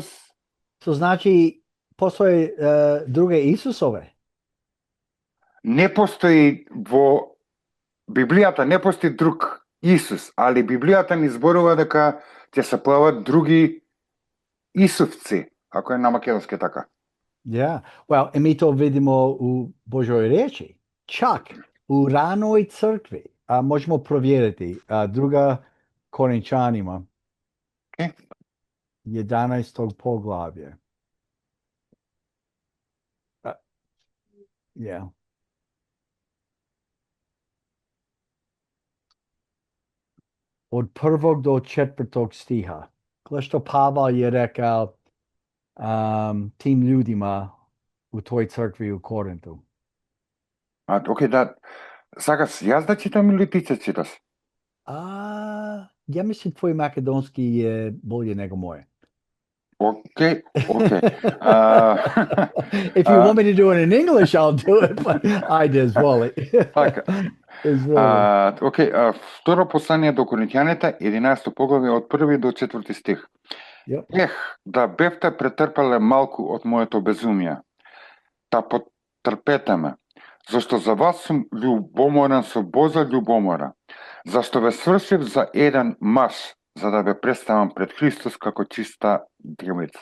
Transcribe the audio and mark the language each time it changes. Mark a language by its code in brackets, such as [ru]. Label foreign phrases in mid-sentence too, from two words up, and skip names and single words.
[mk] Значи, постои друге Исусове? Не постои во Библијата, не постои друг Исус, али Библијата ни зборува дека ќе се појават други Исусци, ако е на македонски така. [sr] Well, и ми то видимо у Божјој речи. Чак у раној цркви, можемо проверити, друга Коринчанима, 11 поглавје. Од 1 до 4 стиха. [mk] Гледа што Павел ја рекал [sr] тим људима у тој цркви у Коринту. Океј, да. [mk] Сакаш јас да читам или ти ќе читаш? [sr] Ја мислам твој македонски е болje него мој. [en] Okay. If you want me to do it in English, I'll do it, but I just volley. [mk] Така. Второ послание до Коринќаните, 11 поглавје од 1 до 4 стих. Да бевте претрпеле малку од моето безумие, да потрпете ме, зашто за вас сум љубоморен со Божа љубомора, зашто ве свршив за еден маж, за да ве представам пред Христос како чиста девица.